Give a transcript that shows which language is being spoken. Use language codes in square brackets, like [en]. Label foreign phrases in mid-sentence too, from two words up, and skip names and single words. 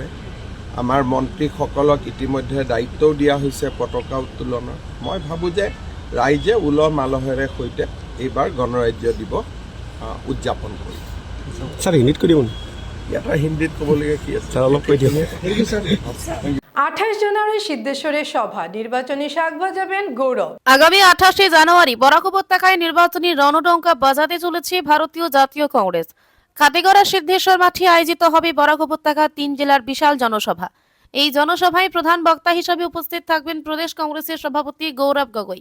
[as] আমাৰ মন্ত্ৰীসকলক ইতিমধ্যে দায়িত্বও দিয়া হৈছে পতাকা উত্তোলনৰ। মই ভাবোঁ যে ৰাইজে উলহ মালহেৰে সৈতে এইবাৰ গণৰাজ্য দিৱস উদযাপন কৰিব। ছাৰ, হিন্দীত কৈ দিব ইয়াত হিন্দীত ক'বলগীয়া কি আছে? ছাৰ, অলপ কৈ দিয়ক। [bn] 28 জানুয়ারি সিদ্ধেশ্বরে সভা, নির্বাচনী শাক বাজাবেন গৌরব। আগামী 28শে জানুয়ারি বরাক উপত্যকায় নির্বাচনী রণডঙ্কা বাজাতে চলেছে ভারতীয় জাতীয় কংগ্রেস। খাতেগড়া সিদ্ধেশ্বর মাঠে আয়োজিত হবে বরাক উপত্যকার 3 জেলার বিশাল জনসভা। এই জনসভায় প্রধান বক্তা হিসেবে উপস্থিত থাকবেন প্রদেশ কংগ্রেসের সভাপতি গৌরব গগৈ।